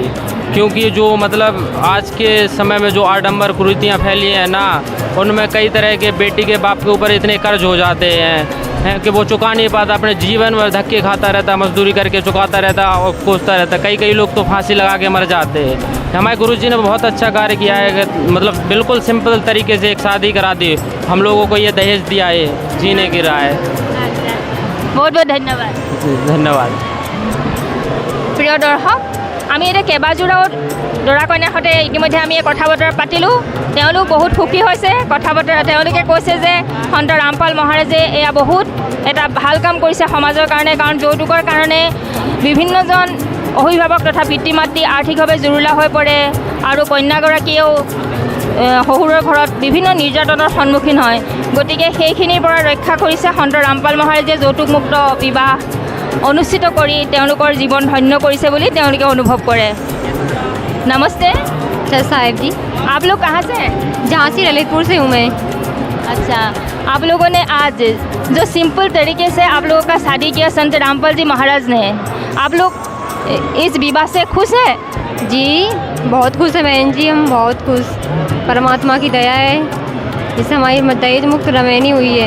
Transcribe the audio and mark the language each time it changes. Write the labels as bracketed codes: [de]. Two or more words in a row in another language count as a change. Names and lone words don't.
[hi] क्योंकि जो मतलब आज के समय में जो आडंबर कुरीतियाँ फैली हैं ना, उनमें कई तरह के बेटी के बाप के ऊपर इतने कर्ज हो जाते हैं कि वो चुका नहीं पाता, अपने जीवन में धक्के खाता रहता, मजदूरी करके चुकाता रहता और कोसता रहता। कई लोग तो फांसी लगा के मर जाते हैं। हमारे गुरुजी ने बहुत अच्छा कार्य किया है कि मतलब बिल्कुल सिंपल तरीके से एक शादी करा दी। हम लोगों को ये दहेज दिया है, जीने की राह है। बहुत बहुत धन्यवाद। धन्यवाद। [as] প্ৰিয় দৰ্শক, আমি এতিয়া কেইবাযোৰাও দৰা কইনাৰ সৈতে ইতিমধ্যে আমি কথা বতৰা পাতিলোঁ। তেওঁলোক বহুত সুখী হৈছে কথা বতৰা। তেওঁলোকে কৈছে যে সন্ত ৰামপাল মহাৰাজে এয়া বহুত এটা ভাল কাম কৰিছে সমাজৰ কাৰণে, কাৰণ যৌতুকৰ কাৰণে বিভিন্নজন অভিভাৱক তথা পিতৃ মাতৃ আৰ্থিকভাৱে জুৰুলা হৈ পৰে, আৰু কন্যাগৰাকীয়েও শহুৰৰ ঘৰত বিভিন্ন নিৰ্যাতনৰ সন্মুখীন হয়। গতিকে সেইখিনিৰ পৰা ৰক্ষা কৰিছে সন্ত ৰামপাল মহাৰাজে যৌতুকমুক্ত বিবাহ অনুষ্ঠিত কৰি তেওঁলোকৰ জীৱন ধন্য কৰিছে বুলি তেওঁলোকে অনুভৱ কৰে। নমস্তে, [hi] सर साहिब जी। आप लोग कहाँ से हैं? झांसी ललितपुर से हूँ मैं। अच्छा, आप लोगों ने आज जो सिंपल तरीके से आप लोगों का शादी किया संत रामपाल जी महाराज ने, आप लोग इस विवाह से खुश हैं? जी बहुत खुश है बहन जी, हम बहुत खुश। परमात्मा की दया है, इससे हमारी दहेज मुक्त रमैनी हुई है।